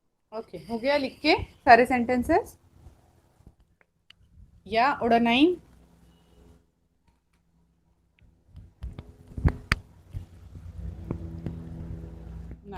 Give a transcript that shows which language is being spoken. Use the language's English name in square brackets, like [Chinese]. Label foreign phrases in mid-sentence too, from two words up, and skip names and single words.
[Hindi] ओके, हो गया लिख के सारे सेंटेंसेस? [German] या oder nein? [English] Nine.